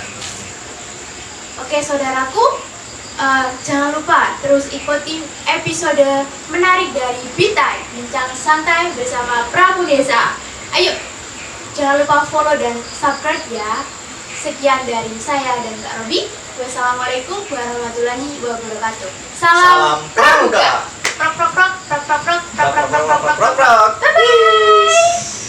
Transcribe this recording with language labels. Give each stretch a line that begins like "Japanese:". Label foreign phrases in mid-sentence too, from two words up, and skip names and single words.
Indonesian: Oke saudaraku, jangan lupa terus ikuti episode menarik dari Bintai, bincang santai bersama Pramunesa. Ayo, jangan lupa follow dan subscribe ya. Sekian dari saya dan Kak Robi.
Arabic: والسلام عليكم ورحمة الله وبركاته.
Indonesian: Salam Pramuka. Prok prok prok prok prok prok prok prok prok prok prok. Prok, prok.
English: Bye bye.